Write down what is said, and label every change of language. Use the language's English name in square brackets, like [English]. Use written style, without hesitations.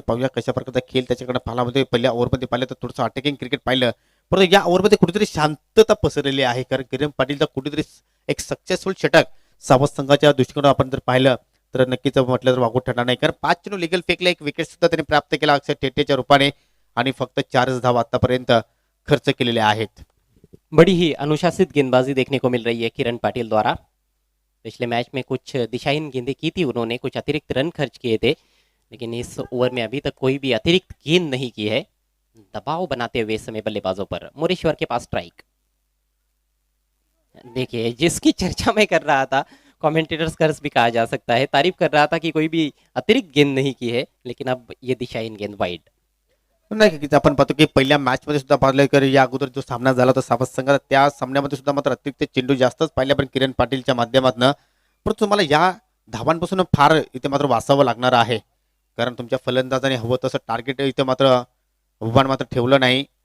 [Marathi] पाहूया कशा प्रकारचा खेळ त्याच्याकडे पाहायला मध्ये. पहिल्या ओव्हरमध्ये पाहिलं तर थोडंसं अटॅकिंग क्रिकेट पाहिलं, परंतु या ओव्हरमध्ये कुठेतरी शांतता पसरलेली आहे. कारण किरण पाटीलचा कुठेतरी एक सक्सेसफुल षटक सावत संघाच्या दृष्टिकोनातून आपण जर पाहिलं तर नक्कीच म्हटलं तर वागून ठरणार नाही. कारण 5 चेंडू लिगल फेकले, एक विकेट सुद्धा त्यांनी प्राप्त केला अक्षय थेटेच्या रूपाने आणि फक्त 4 धावा आतापर्यंत खर्च केलेले आहेत. [Hindi] बड़ी ही अनुशासित गेंदबाजी देखने को मिल रही है किरण पाटिल द्वारा। पिछले मैच में कुछ दिशाहीन गेंदें की थी उन्होंने, कुछ अतिरिक्त रन खर्च किए थे, लेकिन इस ओवर में अभी तक कोई भी अतिरिक्त गेंद नहीं की है। दबाव बनाते हुए इस समय बल्लेबाजों पर। मोरेश्वर के पास स्ट्राइक। देखिए जिसकी चर्चा मैं कर रहा था, कमेंटेटर्स कर्स भी कहा जा सकता है, तारीफ कर रहा था कि कोई भी अतिरिक्त गेंद नहीं की है, लेकिन अब ये दिशाहीन गेंद वाइड। [Marathi] नाही की आपण पाहतो की पहिल्या मॅच मध्ये सुद्धा पाहिलं की या अगोदर जो सामना झाला होता सावत संघाचा, त्या सामन्यामध्ये सुद्धा मात्र अतिरिक्त चेंडू जास्तच पाहिले आपण किरण पाटीलच्या माध्यमातून. परंतु तुम्हाला या धावांपासून फार इथे मात्र वाचावं लागणार आहे, कारण तुमच्या फलंदाजाने हवं तसं टार्गेट इथे मात्र आव्हान मात्र ठेवलं नाही.